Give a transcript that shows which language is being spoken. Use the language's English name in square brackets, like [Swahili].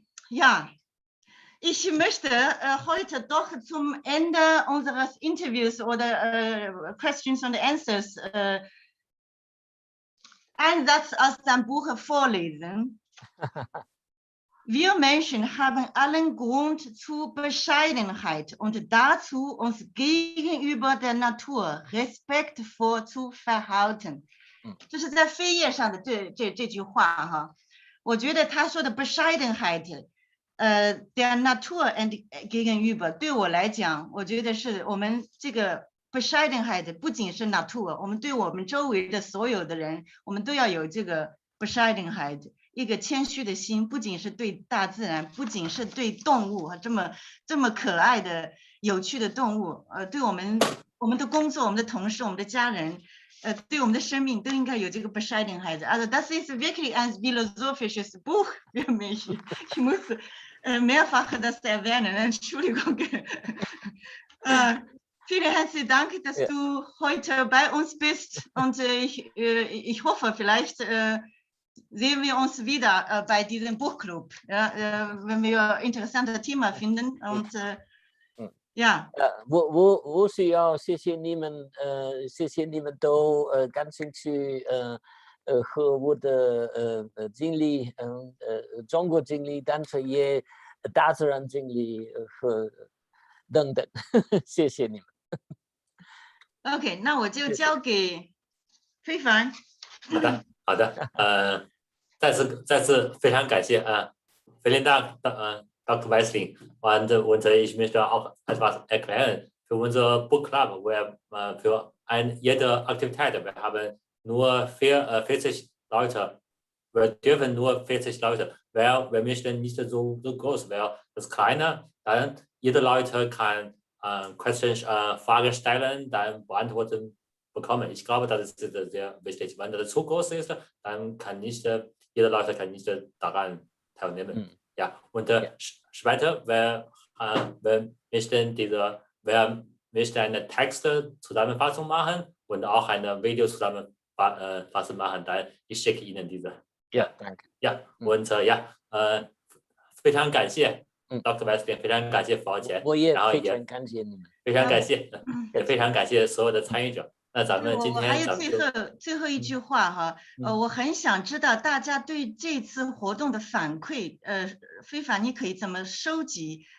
[German] Ja. Ich möchte heute doch zum Ende unseres Interviews oder Questions and Answers einen Satz aus dem Buch vorlesen. Wir Menschen haben allen Grund zur Bescheidenheit und dazu, uns gegenüber der Natur respektvoll zu verhalten. [Chinese] 这是在扉页上的这句话哈，我觉得他说的 Bescheidenheit。 [German] der Natur gegenüber [Chinese] 对我来讲，我觉得是我们这个 Bescheidenheit 不仅是 Natur， 我们对我们周围的所有的人，我们都要有这个 Bescheidenheit， 一个谦虚的心，不仅是对大自然，不仅是对动物，这么可爱的、有趣的动物，对我们的工作、我们的同事、我们的家人。对我们的生命都应该有这个 Bescheidenheit. [German] Also das ist wirklich ein philosophisches Buch für mich. Ich muss mehrfach das erwähnen. Entschuldigung. Vielen herzlichen Dank, dass du heute bei uns bist. Und ich hoffe, vielleicht sehen wir uns wieder bei diesem Buchclub, ja, wenn wir interessante Themen finden. Und ja. [Chinese] 我需要谢谢你们都感兴趣和我的经历中国经历，但是也大自然经历和等等，谢谢你们。 OK， 那我就交给非凡。好的，再次非常感谢 [German] vielen Dank Dr. Wessling. Und ich möchte auch etwas erklären für unser Book Club. Für jede Aktivität, wir haben nur 40 Leute. Wir dürfen nur 40 Leute, weil wir möchten nicht so groß. Weil das Kleine, dann jede Leute kann Fragen stellen, dann beantworten bekommen. Ich glaube, das ist sehr wichtig. Wenn das zu groß ist, dann jede Leute kann nicht daran teilnehmen. Ja, und später, wir möchten eine Textzusammenfassung machen und auch eine Videozusammenfassung machen. Dann ich schicke Ihnen diese. Ja, danke. Ja, und [Chinese] 非常感谢 Dr. Wessling， 非常感谢房姐，我也非常感谢你们，非常感谢，也非常感谢所有的参与者。那咱们今天还有最后一句话哈，我很想知道大家对这次活动的反馈，非凡你可以怎么收集